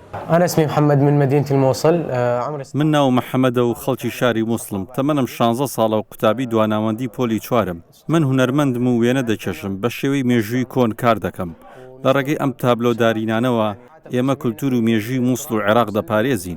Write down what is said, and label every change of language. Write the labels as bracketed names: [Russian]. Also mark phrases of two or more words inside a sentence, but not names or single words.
[Arabic] أنا اسمي محمد من مدينة الموصل. عمري [Central Kurdish] من ناو محەممەدە و خەڵکی شاری مووسڵم تەمەنم 16 ساڵە و قوتابی دواناوەندی پۆلی چوارم. من هونەرمەندم و وێنە دەکێشم بە شێوەی مێژووی کۆن کار دەکەم. لە ڕێگەی ئەم تابلۆدارینانەوە ئێمە کولتور و مێژووی مووسڵ و عێراق دەپارێزین.